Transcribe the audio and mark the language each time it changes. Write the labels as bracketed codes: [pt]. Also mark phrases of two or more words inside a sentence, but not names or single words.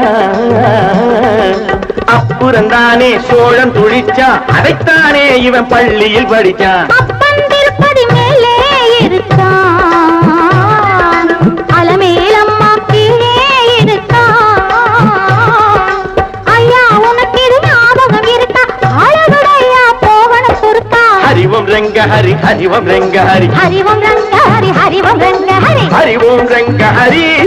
[ta] அப்புறந்தானே சோழன் துழிச்சா அதைத்தானே இவன் பள்ளியில் படிச்சான் திருப்பதி மேலே இருக்கான் அலமேலம்மா கீழே இருக்கான் ஐயா உனக்கு இது ஞாபகம் இருக்கா அழகுடையா போகணும் சுருக்கா [hi] हरि ओम रंग हरि हरि ओम रंग हरि हरि ओम रंग हरि हरि ओम रंग हरि हरि ओम रंग हरि